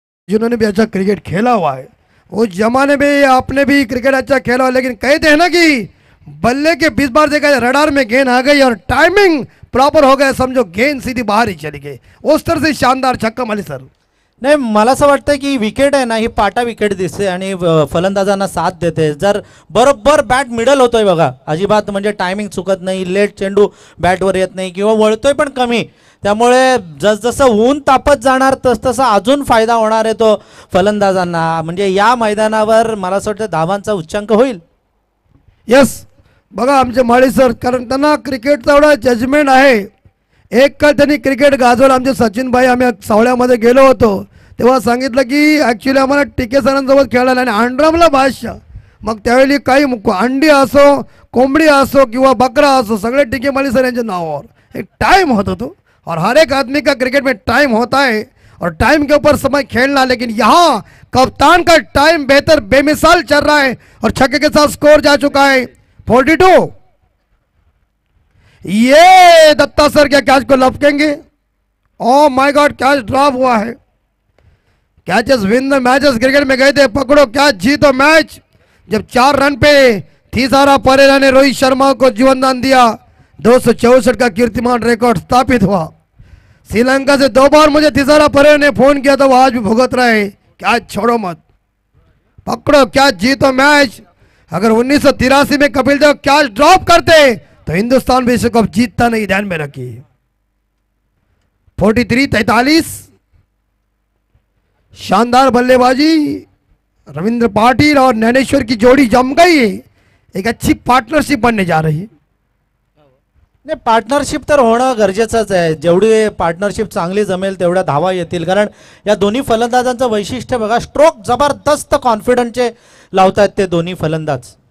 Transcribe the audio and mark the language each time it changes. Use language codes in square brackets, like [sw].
[hi] जिन्होंने भी अच्छा क्रिकेट खेला हुआ है, उस जमाने में आपने भी क्रिकेट अच्छा खेला हुआ, लेकिन कहते हैं ना कि बल्ले के 20 बार देखा रडार में गेंद आ गई और टाइमिंग प्रॉपर हो गया, समझो गेंद सीधी बाहर ही चली गई। उस तरह से शानदार छक्का माली सर। [mr] नाही, मला असं वाटतं की विकेट आहे ना, ही पाटा विकेट दिसते आणि फलंदाजांना साथ देते. जर बरोबर बॅट मिडल होतोय बघा, अजिबात म्हणजे टायमिंग चुकत नाही, लेट चेंडू बॅटवर येत नाही किंवा वळतोय पण कमी. त्यामुळे जसजसं ऊन तापत जाणार तसतसा अजून फायदा होणार आहे तो फलंदाजांना. म्हणजे या मैदानावर मला असं वाटतं धावांचा उच्चांक होईल. यस, बघा आमचे माळी सर, कारण त्यांना क्रिकेटचा एवढा जजमेंट आहे. एक काळ त्यांनी क्रिकेट गाजवलं. आमचे सचिन भाई, आम्ही सावळ्यामध्ये गेलो होतो तेव्हा सांगितलं की ॲक्च्युली आम्हाला टिके सरांसोबत खेळायला आणि अंड्रमला बादशाह. मग त्यावेळी काही अंडी असो, कोंबडी असो किंवा बकरा असो, सगळे टिके माली सर यांच्या नावावर एक टाइम होता तो. [hi] और हर एक आदमी का क्रिकेट में टाइम होता है और टाइम के ऊपर समय खेलना. लेकिन यहाँ कप्तान का टाइम बेहतर बेमिसाल चल रहा है और छक्के के साथ स्कोर जा चुका है 42. ये दत्ता सर क्या कैच को लपकेंगे? [en] oh my God, [hi] catch drop हुआ है. [en] catches win the matches [hi] cricket में गए थे, पकड़ो कैच जीतो मैच. जब 4 रन पे थीसारा परेरा ने रोहित शर्मा को जीवनदान दिया, 264 का कीर्तिमान रिकॉर्ड स्थापित हुआ. श्रीलंका से 2 बार मुझे थीसारा परेरा ने फोन किया था, वो आज भी भुगत रहे. कैच छोड़ो मत, पकड़ो कैच जीतो मैच. अगर 1983 में कपिल देव कैच ड्रॉप करते तो हिंदुस्तान विश्व कप जीतता नहीं, ध्यान में रखिए. 43-43. शानदार बल्लेबाजी. रविंद्र पाटिल और ज्ञानेश्वर की जोड़ी जम गई है. एक अच्छी पार्टनरशिप बनने जा रही है. [mr] नाही, पार्टनरशिप तर होणं गरजेचंच आहे. जेवढी पार्टनरशिप चांगली जमेल तेवढ्या धावा येतील. कारण या दोन्ही फलंदाजांचं वैशिष्ट्य बघा, स्ट्रोक जबरदस्त कॉन्फिडन्सचे लावतात ते दोन्ही फलंदाज.